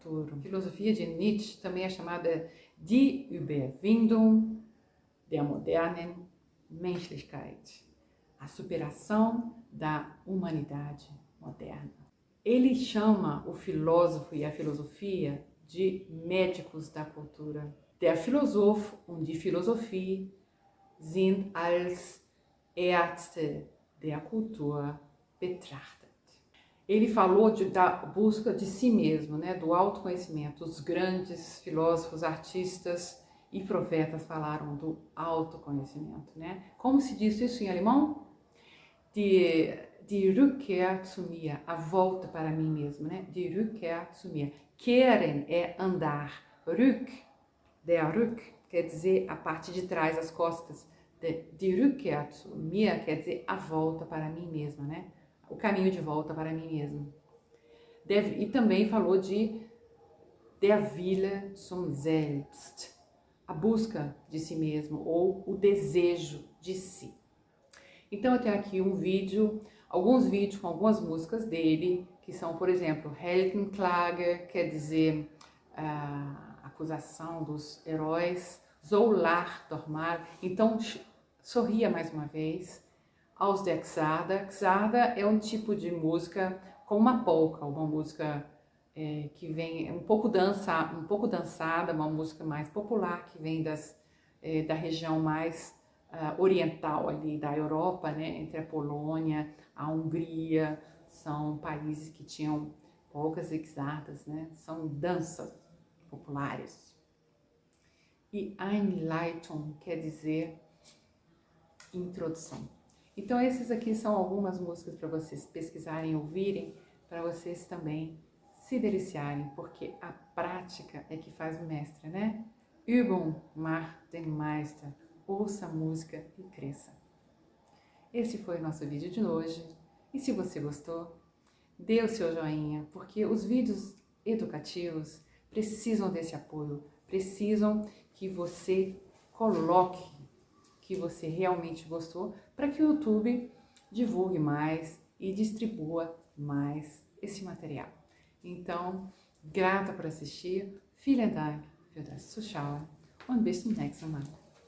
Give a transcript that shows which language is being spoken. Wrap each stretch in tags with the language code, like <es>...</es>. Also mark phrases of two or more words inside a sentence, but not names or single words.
<pt>A filosofia de Nietzsche também é chamada</pt> <de>Die Überwindung der modernen Menschlichkeit,</de> <pt>a superação da humanidade moderna. Ele chama o filósofo e a filosofia de médicos da cultura.</pt> <de>Der Philosoph und die Philosophie sind als Ärzte der Kultur betrachtet.</de> <pt>Ele falou da busca de si mesmo, né, do autoconhecimento. Os grandes filósofos, artistas e profetas falaram do autoconhecimento, né? Como se diz isso em alemão?</pt> <de>Die Rückkehr zu mir,</de> <pt>a volta para mim mesmo, né?</pt> <de>Die Rückkehr zu mir. Kehren</de> <pt>é andar.</pt> <de>Der Rück,</de> <pt>quer dizer a parte de trás, as costas.</pt> <de>Die Rückkehr zu mir</de> <pt>quer dizer a volta para mim mesma, né? O caminho de volta para mim mesmo. E também falou de</pt> <de>der Wille zum Selbst,</de> <pt>a busca de si mesmo ou o desejo de si. Então eu tenho aqui alguns vídeos com algumas músicas dele, que são, por exemplo, Heldenklage, quer dizer acusação dos heróis, Zoular, dormar. Então sorria mais uma vez.</pt> <de>Aus der Xarda.</de> <pt>Xarda é um tipo de música com uma polca, uma música que vem um pouco dançada, uma música mais popular que vem da região mais oriental ali da Europa, né, entre a Polônia, a Hungria, são países que tinham polcas e xardas, né, são danças populares. E Einleitung quer dizer introdução. Então esses aqui são algumas músicas para vocês pesquisarem e ouvirem, para vocês também se deliciarem, porque a prática é que faz o mestre, né?</pt> <de>Übung macht den Meister.</de> <pt>Ouça a música e cresça. Esse foi o nosso vídeo de hoje. E se você gostou, dê o seu joinha, porque os vídeos educativos precisam desse apoio, precisam que você coloque que você realmente gostou, para que o YouTube divulgue mais e distribua mais esse material. Então, grata por assistir,</pt> <de>vielen Dank für das Zuschauen und bis zum nächsten Mal.</de>